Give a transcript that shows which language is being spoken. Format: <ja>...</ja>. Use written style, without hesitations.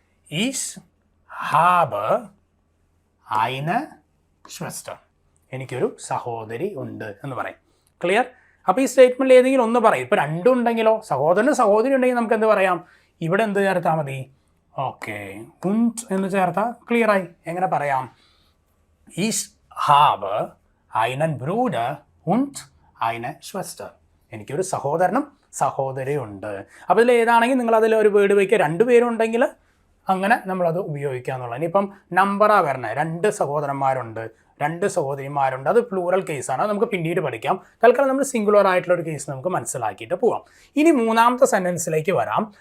<de>ഇഷ് ഹാബ് eine Schwester.</de> <ml>എനിക്കൊരു സഹോദരി ഉണ്ട് എന്ന് പറയും. ക്ലിയർ? അപ്പോൾ ഈ സ്റ്റേറ്റ്മെൻറ്റിൽ ഏതെങ്കിലും ഒന്ന് പറയും. ഇപ്പോൾ 2 ഉണ്ടെങ്കിലോ, സഹോദരനും സഹോദരി ഉണ്ടെങ്കിൽ നമുക്ക് എന്ത് പറയാം? ഇവിടെ എന്ത് ചേർത്താൽ മതി? ഓക്കെ, und എന്ന് ചേർത്താൽ ക്ലിയറായി. എങ്ങനെ പറയാം?</ml> <de>ഇഷ് ഹാബ് einen Bruder und eine Schwester.</de> <ml>എനിക്കൊരു സഹോദരനും സഹോദരിയും ഉണ്ട്. അപ്പോൾ ഇതിൽ ഏതാണെങ്കിൽ നിങ്ങൾ അതിൽ ഒരു വേർഡ് വയ്ക്കുക. 2 പേരുണ്ടെങ്കിൽ അങ്ങനെ നമ്മളത് ഉപയോഗിക്കുക എന്നുള്ളത്. ഇനിയിപ്പം നമ്പറാണ് വരണേ, 2 സഹോദരന്മാരുണ്ട്, 2 സഹോദരിമാരുണ്ട്, അത് പ്ലൂറൽ കേസാണ്, നമുക്ക് പിന്നീട് പഠിക്കാം. തൽക്കാലം നമ്മൾ സിംഗുലർ ആയിട്ടുള്ള ഒരു കേസ് നമുക്ക് മനസ്സിലാക്കിയിട്ട് പോവാം. ഇനി മൂന്നാമത്തെ സെൻറ്റൻസിലേക്ക് വരാം.</ml>